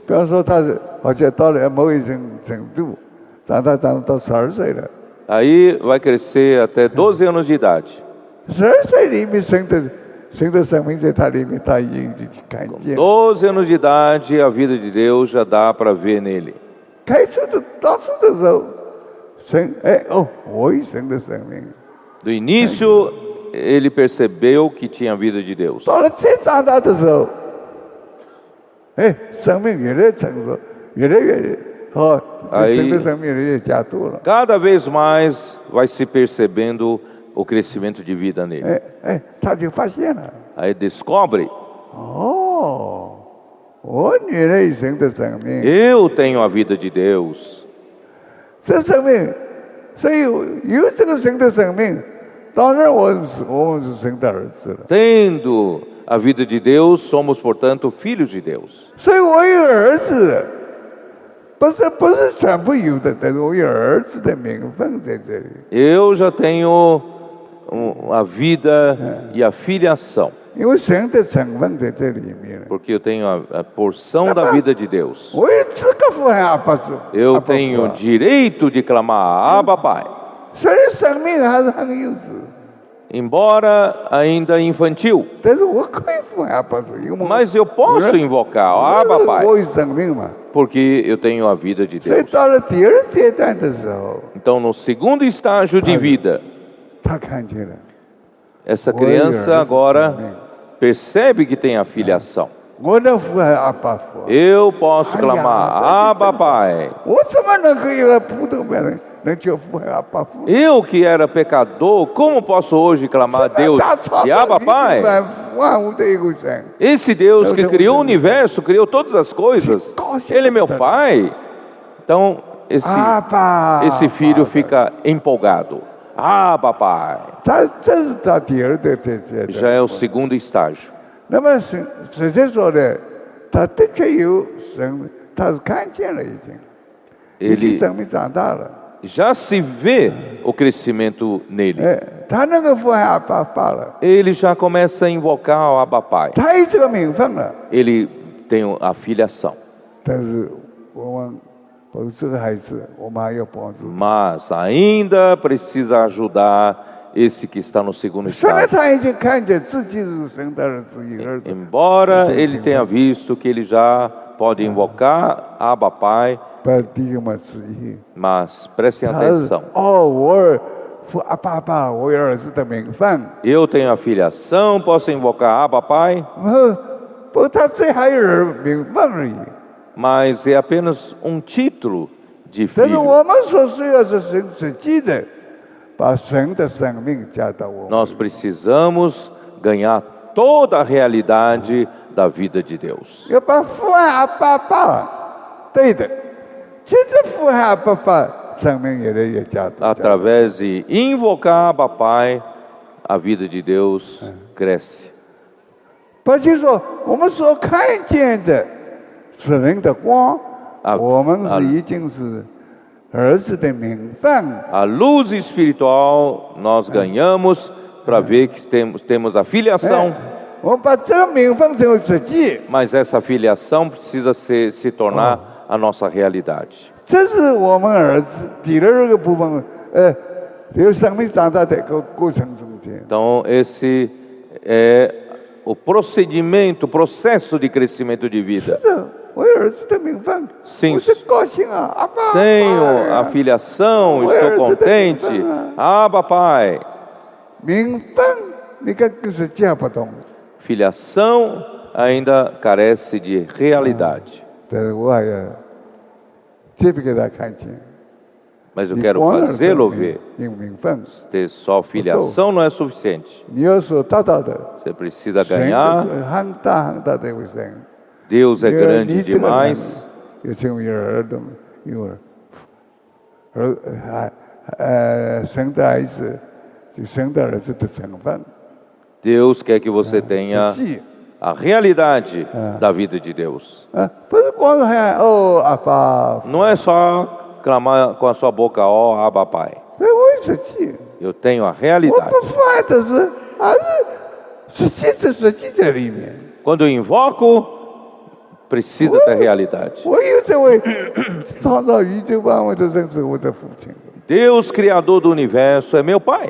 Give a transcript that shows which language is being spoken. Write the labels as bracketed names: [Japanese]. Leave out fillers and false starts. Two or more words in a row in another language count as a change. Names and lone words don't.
[Chinese] 比方说，他是好像到了某一程度，长到12岁了。 [Portuguese] Aí vai crescer até 12 anos de idade. [Chinese] 12 岁里面神的生命在他里面，他已经看见。 [Portuguese] 12 anos de idade, a vida de Deus já dá para ver nele. [Chinese] 开始到处的时候，我有神的生命。 [Portuguese] Do início, ele percebeu que tinha a vida de Deus. [Chinese] 到了再长大的时候，生命越来越成熟，越来越神的生命越来越加多了。 [Portuguese] Cada vez mais vai se percebendo o crescimento de vida nele. [Chinese] 他就发现了， [Portuguese] Aí descobre, [Chinese] 我原来有神的生命， [Portuguese] eu tenho a vida de Deus. [Chinese] 这生命，所以有这个神的生命，当然我们是神的儿子了。 [Portuguese] Tendo a vida de Deus, somos, portanto, filhos de Deus. [Chinese] 所以我有儿子，不是全部有的，但是我有儿子的名分在这里。 [Portuguese] Eu já tenho a vida e a filiação, [Chinese] 因为神的成分在这里面， [Portuguese] porque eu tenho a porção da vida de Deus. [Chinese] 我有资格呼喊阿爸父。 [Portuguese] Eu tenho direito de clamar Abba Pai, [Chinese] 虽然生命还是很幼稚， [Portuguese] embora ainda infantil, [Chinese] 但是我可以呼喊阿爸父，因为 [Portuguese] mas eu posso invocar Abba [Chinese] 我 [Portuguese] Pai, [Chinese] 有生命嘛。 [Portuguese] porque eu tenho a vida de [Chinese] 所以 [Portuguese] Deus. [Chinese] 到了第二阶段的时候， [Portuguese] Então, no segundo estágio de vida, [Chinese] 他看见了， [Portuguese] essa criança agora percebe que tem a filiação. [Chinese] 我能呼喊阿爸父， [Portuguese] Eu posso clamar Abba Pai. [Chinese] 我怎么能够一个普通人能去呼喊阿爸父？ [Portuguese] Eu que era pecador, como posso hoje clamar a Deus de Abba Pai? [Chinese] 万物的一个神， [Portuguese] Esse Deus que criou o universo, criou todas as coisas, Ele é meu Pai. Então, esse filho fica empolgado. Abba Pai. [Chinese] 这是他第二的阶段。 [Portuguese] Já é o segundo estágio. [Chinese] 那么实际说呢，他的确有生，他是看见了已经，已经 [Portuguese] Ele [Chinese] 生命长大了。 [Portuguese] já se vê o crescimento nele. [Chinese] 他能够呼喊阿爸爸了， [Portuguese] Ele já começa a invocar o Abba Pai. [Chinese] 他有这个名分了。 [Portuguese] Ele tem a filiação. [Chinese] 但是我们这个孩子，我们还要帮助。 [Portuguese] Mas ainda precisa ajudar esse que está no segundo [Chinese] 虽然 [Portuguese] estágio. [Chinese] 他已经看见自己是神的儿子，一个儿子， [Portuguese] Embora ele tenha visto que ele já pode invocar Abba Pai, [Chinese] 把弟兄们注意， [Portuguese] mas prestem [Chinese] 他是 [Portuguese] atenção. [Chinese] 我阿爸爸，我有儿子的名分。 [Portuguese] Eu tenho a filiação, posso invocar Abba Pai, [Chinese] 不，他这还有名分而已。 [Portuguese] mas é apenas um título de [Chinese] 但是 [Portuguese] filho. [Chinese] 我们所需要是神实际的，把神的生命加到我们。 [Portuguese] Nós precisamos ganhar toda a realidade da vida de Deus. [Chinese] 要把呼喊阿爸爸，对的，其实呼喊阿爸爸生命越来越加多。 [Portuguese] através de invocar Abba Pai, a vida de Deus cresce. [Chinese] 不是说我们所看见的是人的光，我们是已经是儿子的名分。 [Portuguese] A luz espiritual nós ganhamos para ver que temos a filiação, [Chinese] 我们把这个名分成为实际， [Portuguese] mas essa filiação precisa se tornar a nossa realidade. [Chinese] 这是我们儿子第二个部分，有生命长大的一个过程中间。 [Portuguese] Então, esse é o procedimento, o processo de crescimento de vida. [Chinese] 是我有儿子的名分， [Portuguese] Sim. [Chinese] 我是高兴啊，阿爸。 [Portuguese] Tenho a filiação, estou contente. Abba Pai. [Chinese] 名分你跟实际不同， [Portuguese] Filiação ainda carece de realidade. [Chinese] 但是我还要特别给他看见。 [Portuguese] Mas eu quero fazê-lo ver. [Chinese] 有名分， [Portuguese] Ter só filiação não é suficiente. [Chinese] 你要所达到的， [Portuguese] Você precisa ganhar. [Chinese] 很大很大的卫生。 [Portuguese] Deus é grande demais. [Chinese] 有成为儿童，有生的孩子，就生的儿子的成分。 [Portuguese] Deus quer que você tenha [Chinese] 实际 [Portuguese] a realidade da vida de Deus. [Chinese] 不是光是喊哦阿爸， [Portuguese] Não é só clamar com a sua boca, ó Abba Pai. [Chinese] 我有实际， [Portuguese] Eu tenho a [Chinese] 我 [Portuguese] realidade. [Chinese] 不发的是还是实际在里面。 [Portuguese] Quando eu invoco, precisa ter realidade. [Chinese] 我有这位创造宇宙万物的人是我的父亲。 [Portuguese] Deus, Criador do universo, é meu Pai.